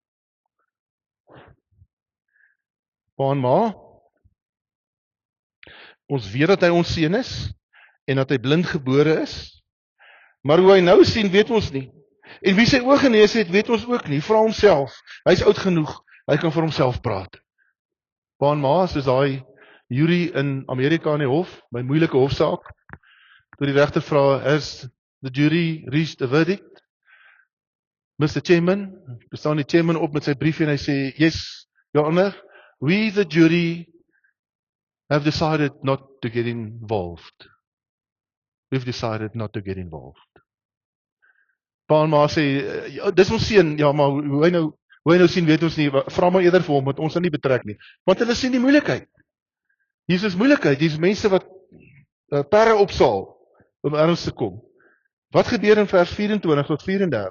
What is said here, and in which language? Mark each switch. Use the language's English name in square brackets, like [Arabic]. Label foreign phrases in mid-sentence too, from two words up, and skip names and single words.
[Afrikaans] Pa en ma, ons weet dat hy ons seun is en dat hy blind gebore is, maar hoe hy nou sien, weet ons nie. En wie sy oë genees het, weet ons ook nie. Vra homself. Hy's oud genoeg, hy kan vir homself praat. Pa en ma, soos daai jury in Amerika in die hof, by moeilike hofsaak, toe die regter vra, [English] has the jury reached a verdict? Mr. Chairman, [Afrikaans] bestaan die chairman op met sy brief en hy sê, [English] yes, your honor, we the jury have decided not to get involved. We've decided not to get involved. [Afrikaans] Pa en ma sê, ja, dis ons seun, ja, maar hoe hy nou sien, weet ons nie, vra maar eerder vir hom, want ons sal nie betrek nie. Want hulle sien die moeilikheid. Hier is moeilikheid, hier is mense wat perre opsaal om ergens te kom. Wat gebeur in vers 24 tot 34?